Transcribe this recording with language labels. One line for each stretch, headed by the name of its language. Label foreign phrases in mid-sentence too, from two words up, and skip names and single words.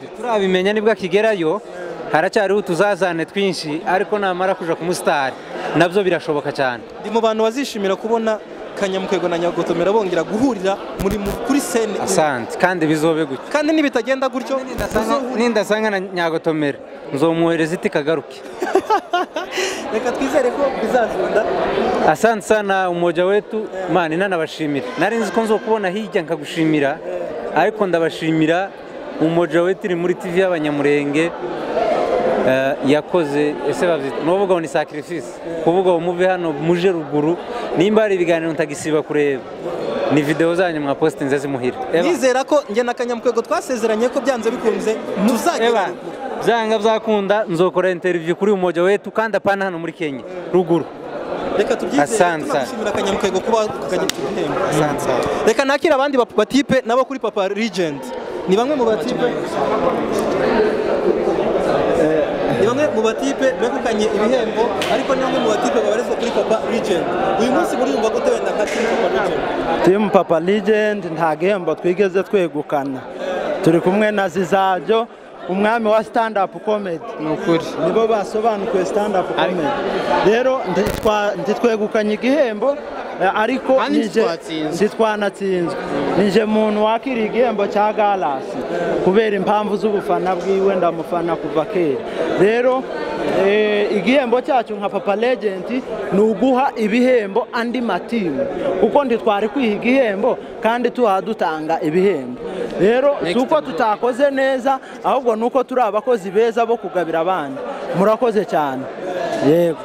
Kinyarwanda: turabimenya nibwo akigerayo haracyariho utuzazane twinshi ariko namara kuja ku mustar nabyo birashoboka cyane ndi mu bantu bazishimira kubona Kanyamukwengo na nyagotomera bongera guhurira kuri scene asante kandi bizobe gutyo kandi nibitagenda gutyo nindasanga na nyagotomera nzomuhereza iti kagaruke reka twizere ko bizazunda
Swahili: asante sana
Kinyarwanda: umoja wetu mani nanabashimira nari nzi ko nzokubona hirya nkagushimira ariko ndabashimira umoja wetu iri muri TV y'abanyamurenge yakoze ese bavyita novuga ngo ni sacrifice kuvuga ngo muve hano muje ruguru nimba ari ibiganiro ntagisiba kureba ni video zanyu mwa postinze zimuhira nizera ko nge na Kanyamukwengo twasezeranye ko byanze bikunze tuzagera byanga byakunda nzokora interview kuri umoja wetu kandi apana hano muri Kenya ruguru reka tubyizere tunashimira Kanyamukwengo kuba kugihembo reka nakira abandi batipe nabo kuri Papa Legend ni bamwe mu batipe mu batipe begukanye ibihembo ariko ni bamwe mu batipe babarizwa kuri Papa Legend uyu munsi muri yumva gute wenda nka team Papa Legend nta gihembo twigeze twegukana turi kumwe na Zizabyo umwami wa
English: stand up comedy
Kinyarwanda: nukuri nibo basobanukiwe
English: stand up comedy
Kinyarwanda: rero nditwegukanye igihembo ariko ntitwanatsinzwe nije muntu wakiriye igihembo cya Galasi kubera impamvu z'ubufana bwiwe ndamufana kuva kera rero igihembo cyacu nka Papa Legend ni uguha ibihembo andi matimu kuko nditwari kwiha igihembo kandi dutanga ibihembo rero suko tutakoze neza ahubwo nuko turi abakozi beza bo kugabira abandi murakoze cyane yego